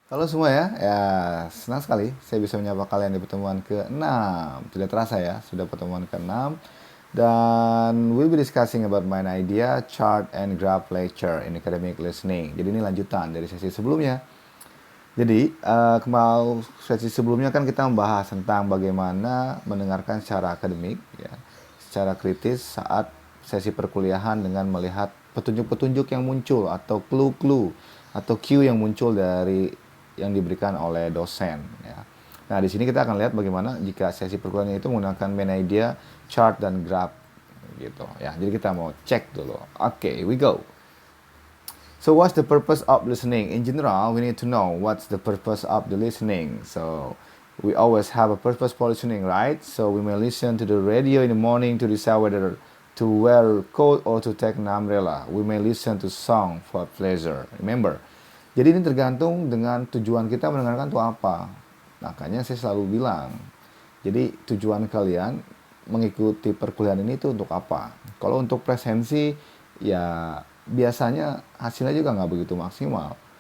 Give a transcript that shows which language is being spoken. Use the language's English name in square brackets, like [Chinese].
[Indonesian] Halo semua ya, senang sekali saya bisa menyapa kalian di pertemuan ke-6. Tidak terasa ya, sudah pertemuan ke-6. [English] Dan we'll be discussing about my idea, chart and graph lecture in academic listening. [Indonesian] Jadi ini lanjutan dari sesi sebelumnya. Jadi, sesi sebelumnya kan kita membahas tentang bagaimana mendengarkan secara akademik, ya, secara kritis saat sesi perkuliahan dengan melihat petunjuk-petunjuk yang muncul atau clue-clue atau cue yang muncul dari yang diberikan oleh dosen. Ya. Nah, di sini kita akan lihat bagaimana jika sesi perkuliahan itu menggunakan main idea, chart dan graph, gitu. Ya, jadi kita mau cek dulu. Oke, [English] we go. So what's the purpose of listening? In general, we need to know what's the purpose of the listening. So we always have a purpose for listening, right? So we may listen to the radio in the morning to decide whether to wear a coat or to take an umbrella. We may listen to song for pleasure. Remember. [Indonesian] Jadi ini tergantung dengan tujuan kita mendengarkan itu apa. Makanya saya selalu bilang, jadi tujuan kalian mengikuti perkuliahan ini itu untuk apa? Kalau untuk presensi, ya biasanya hasilnya juga nggak begitu maksimal.